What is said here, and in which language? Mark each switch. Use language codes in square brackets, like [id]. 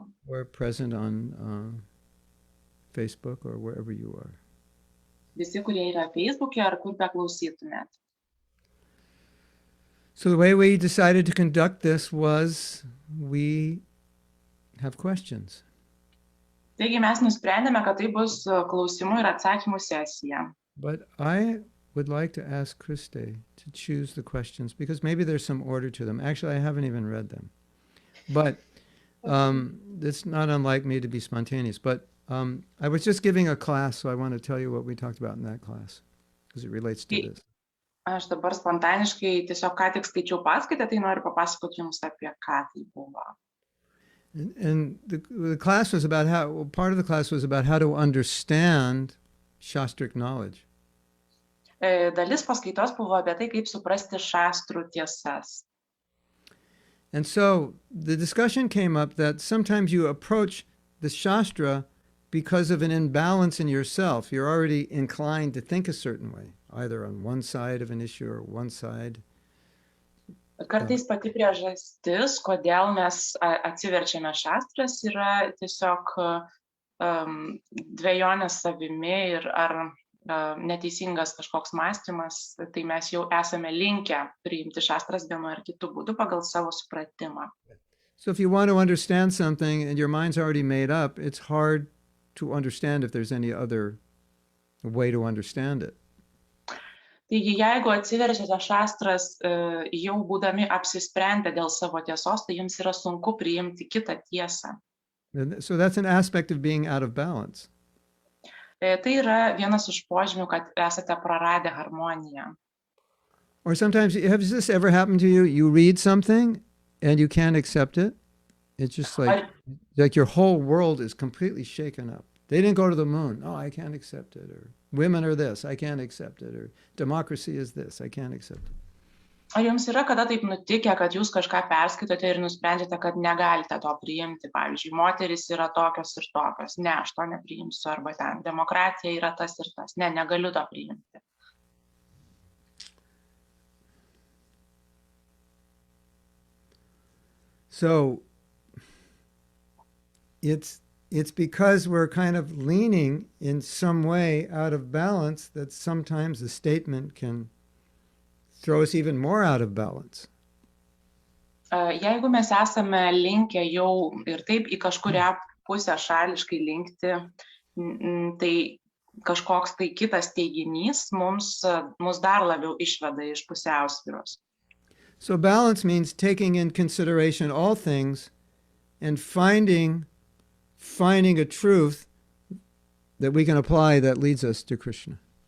[en] We're present on Facebook or wherever you are. [lt] Visi, kurie yra Facebook'e ar kur beklausytumėt. [en] So the way we decided to conduct this was we have questions. [lt] Taigi mes nusprendėme, kad tai bus klausimų ir atsakymų sesija. [en] But I would like to ask Christe to choose the questions because maybe there's some order to them. Actually, I haven't even read them. But it's not unlike me to be spontaneous. But I was just giving a class, so I want to tell you what we talked about in that class because it relates to this. [lt] Aš dabar spontaniškai tiesiog ką tik skaičiau paskaitą, tai noriu papasakoti jums apie ką tai buvo. [en] And the class was about part of the class was about how to understand Shastric knowledge. [lt] Dalis paskaitos buvo apie tai, kaip suprasti šastrų tiesas. [en] And so the discussion came up that sometimes you approach the Shastra because of an imbalance in yourself. You're already inclined to think a certain way, either on one side of an issue or one side. [lt] Kartais pati priežastis, kodėl mes atsiverčiame šastras, yra tiesiog dvejonės savimi ir ar neteisingas kažkoks mąstymas, tai mes jau esame linkę priimti šastras vienu ar kitu būdu pagal savo supratimą. [en] So if you want to understand something and your mind's already made up, it's hard to understand if there's any other way to understand it. [lt] Taigi, jeigu atsiverčiate šastras jau būdami apsisprendę dėl savo tiesos, tai jums yra sunku priimti kitą tiesą. [en] And so that's an aspect of being out of balance. [lt] Tai yra vienas iš požymių, kad esate praradę harmoniją. [en] Or sometimes, has this ever happened to you? You read something and you can't accept it. It's just like your whole world is completely shaken up. They didn't go to the moon. Oh, I can't accept it. Or women are this. I can't accept it. Or democracy is this. I can't accept it. [lt] Ar jums yra kada taip nutikę, kad jūs kažką perskaitote ir nusprendžiate, kad negalite to priimti? Pavyzdžiui, moterys yra tokios ir tokios. Ne, aš to nepriimsiu. Arba ten, demokratija yra tas ir tas. Ne, negaliu to priimti. [en] So it's because we're kind of leaning in some way out of balance that sometimes a statement can throw us even more out of balance. [lt] Jeigu mes esame linkę jau ir taip į kažkurią pusę šališkai linkti, tai kažkoks tai kitas teiginys mus dar labiau išveda iš pusiausvyros. [en] So balance means taking in consideration all things and finding a truth that we can apply that leads us to Krishna.